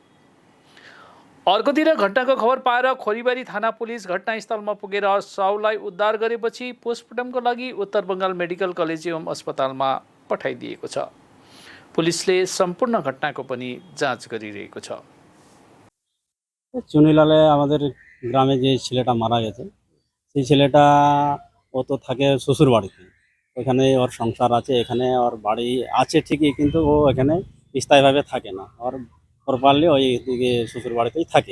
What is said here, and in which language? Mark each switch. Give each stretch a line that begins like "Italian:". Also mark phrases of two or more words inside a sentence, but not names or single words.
Nepali: अर्कोतिर घटनाको खबर पाएर खोरीबारी थाना पुलिस घटनास्थलमा पुगेर शवलाई उद्धार गरेपछि पोस्टमार्टमको लागि उत्तर बङ्गाल मेडिकल कलेज एवं अस्पतालमा पठाइदिएको छ। पुलिसले सम्पूर्ण घटनाको पनि जाँच गरिरहेको छ।
Bangla: চুনিলালে আমাদের গ্রামে যে ছেলেটা মারা গেছে সেই ছেলেটা ও তো থাকে শ্বশুর বাড়িতে, ওখানে ওর সংসার আছে, এখানে ওর বাড়ি আছে ঠিকই, কিন্তু ও এখানে স্থায়ীভাবে থাকে না, ওর প্রপারলি ওই দিকে শ্বশুর বাড়িতেই থাকে।